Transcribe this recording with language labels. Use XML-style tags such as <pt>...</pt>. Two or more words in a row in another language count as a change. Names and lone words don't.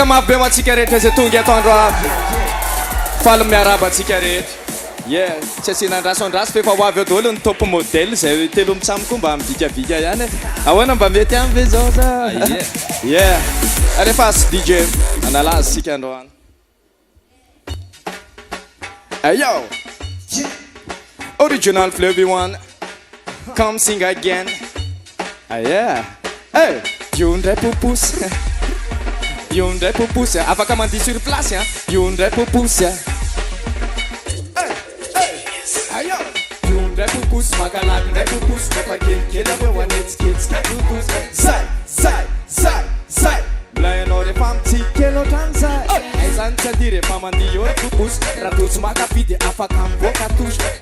<mg>mafy be matsika rehetra zay tonga atoandro aby faly miaraba atsika rehetra yeah tsy asinandrasondrasy fa efa ho avy eo daholo ny</mg> <fr>top modèle</fr> <mg>zay telo mitsamiko mba mivikavika ihany ahoana mba mety amy ve zao sa yeah rehefa asy DJ analazy sika androany</mg> <en>yo original Flavy One come sing again yeah hey you ndray pousse you ndray pousse</en> <mg>afaka mandihy</mg> <fr>sur place</fr> <en>you ndray pousse ayo you</en> <mg>ndray pousse makalaky ndray pousse refa kelikely avy eo anetsiketsika pousse sai Layanao refa mitsikely ohatrany zay aizany tsy ady refa mandihy eo pousse raha totsy makafidy afaka mivoaka tosy</mg>